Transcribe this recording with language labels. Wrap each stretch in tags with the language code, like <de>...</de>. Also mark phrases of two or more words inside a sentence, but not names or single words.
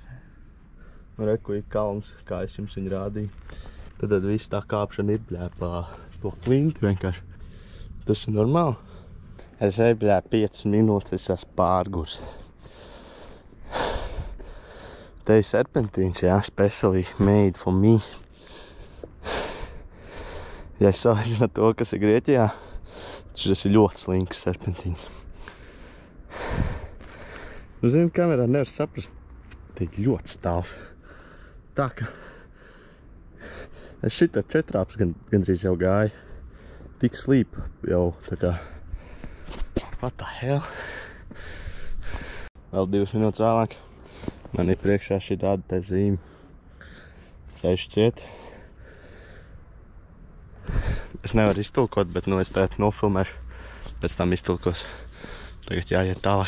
<lv>Reku ir kalns, kā es jums viņu rādīju. Tad viss tā kāpšana ir pa to klinti vienkārši. Tas ir normāli. Es eju 5 minūtes, es esmu pārgurs. Te ir serpentīns,</lv> <en>specially made for me.</en> <lv>Ja es salīdzinu to, kas ir Grieķijā, tas ir ļoti slinks serpentīns. Zinu, kamerā nevar saprast, tik ļoti stāvs. Tā ka es šitā 4 gandrīz jau gāju. Tik slīp jau tā kā</lv> <en>what the hell?</en> <lv>Vēl 2 minūtes vēlāk. Man ir priekšā šī tāda te zīme. Ceļš ciet. Es nevaru iztulkot, bet es tagad nofilmēšu. Pēc tam iztulkos. Tagad jāiet tālāk.</lv>